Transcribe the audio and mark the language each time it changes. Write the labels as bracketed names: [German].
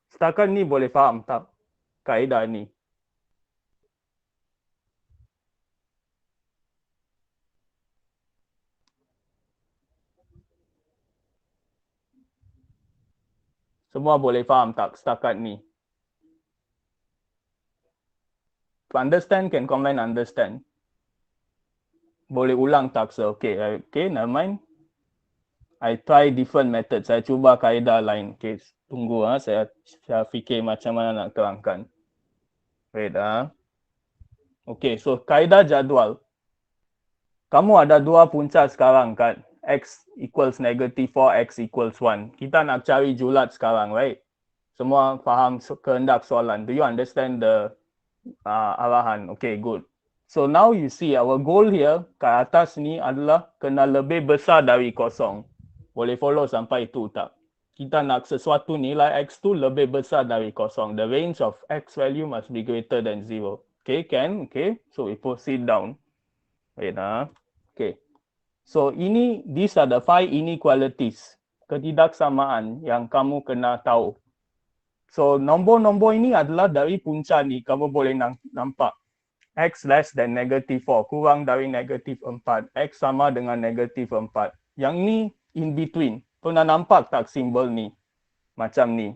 [Malay] Setakat ni boleh faham tak? Kaedah ni. Semua boleh faham tak setakat ni? [English] To understand can combine understand. [Malay] Boleh ulang tak sir? [English] Okay, never mind. I try different methods. [Malay] Saya cuba kaedah lain. Okay, tunggu saya fikir macam mana nak terangkan. Wait Okay, so kaedah jadual. Kamu ada dua punca sekarang kan? [English] X equals negative 4, X equals 1. [Malay] Kita nak cari julat sekarang, [English] right? [Malay] Semua faham kehendak soalan. [English] Do you understand the arahan? Okay, good. So now you see our goal here [Malay] ke atas ni adalah kena lebih besar dari kosong. Boleh follow sampai itu tak? Kita nak sesuatu nilai X tu lebih besar dari kosong. [English] The range of X value must be greater than 0. Okay, can? Okay, so we proceed down. Wait Okay. So these are the 5 inequalities. [Malay] Ketidaksamaan yang kamu kena tahu. So nombor-nombor ini adalah dari punca ni. Kamu boleh nampak. [English] X less than negative 4. [Malay] Kurang dari negative 4. X sama dengan negative 4. Yang ni [English] in between. [Malay] Pernah nampak tak simbol ni? Macam ni.